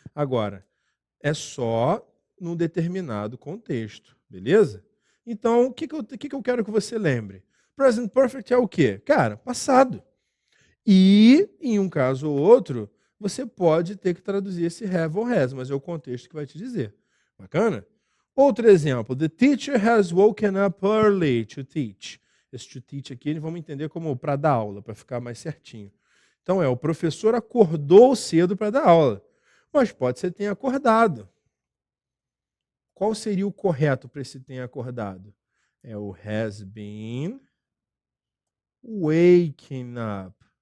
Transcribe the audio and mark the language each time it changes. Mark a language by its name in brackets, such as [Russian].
[Portuguese] Agora, é só num determinado contexto, beleza? Então, o que eu quero que você lembre? Present perfect é o quê? Cara, passado. E, em um caso ou outro, você pode ter que traduzir esse have ou has, mas é o contexto que vai te dizer. Bacana? Outro exemplo. [English] The teacher has woken up early to teach. [Portuguese] Esse to teach aqui, vamos entender como para dar aula, para ficar mais certinho. Então, o professor acordou cedo para dar aula. Mas pode ser que tenha acordado. Qual seria o correto para esse tenha acordado? É o has been waking up.